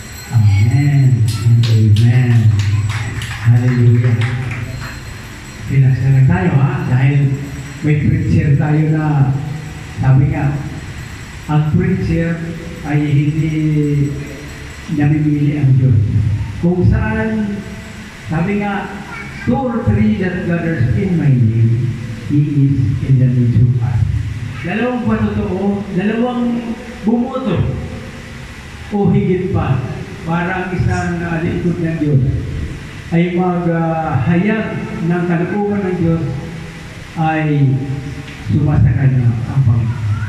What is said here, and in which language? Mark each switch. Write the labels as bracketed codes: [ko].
[en] Amen and Amen. Hallelujah. [tl] Pinagsalan tayo dahil may preacher tayo na sabi nga, ang preacher ay hindi namimili ang Diyos. Kung saan, sabi nga, [en] 2 or 3 that gathers in my name, He is in the midst of us. [tl] Dalawang patotoo, dalawang bumuto o higit pa para ang isang lingkod ng Diyos ay maghayag ng kalooban ng Diyos ay sumasakanya ang Panginoon.